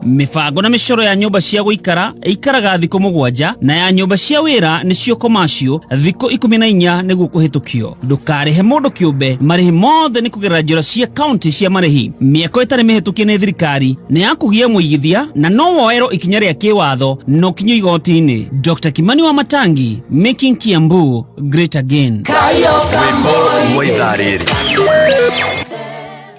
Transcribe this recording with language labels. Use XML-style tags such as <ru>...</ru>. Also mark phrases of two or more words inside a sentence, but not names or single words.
<ki>Mĩbango na mĩcoro ya nyũmba cia gũikara ikaraga thikũ 7 na ya nyũmba cia wĩra nĩcio commercial thikũ 14 nĩguo kũhĩtũkio. Ndũkarĩhe mũndũ kĩũmbe, marĩhi mothe nĩ kũgerera njĩra cia county cia marĩhi. Mĩako ĩtarĩ mĩhĩtũkie nĩ thirikari nĩ ya kũgia mũigithia na no woerwo ikinya rĩa kĩwatho no kinyo igoti-inĩ.</ki> <en>Dr. Kimani Wamatangi, making Kiambu great again.</en> <ki>Rwĩmbo rwa ithaa rĩrĩ.</ki>